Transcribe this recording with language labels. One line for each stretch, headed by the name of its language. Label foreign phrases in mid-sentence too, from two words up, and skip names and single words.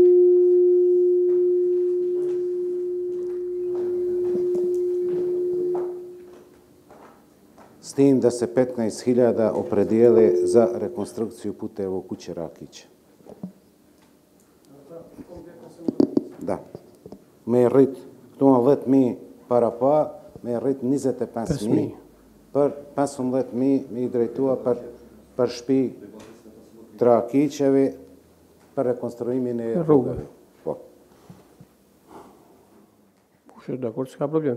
Serbian: S tim da se 15.000 opredijele za rekonstrukciju puteva u kuće Rakića. Da.
Albanian: Me rrit, këtu 10.000 para pa, me rrit 25.000 për 15.000 me I drejtua për shtëpi të Rakiqeve për rekonstruimin e rrugëve. Po. Kush është dakord, s'ka problem.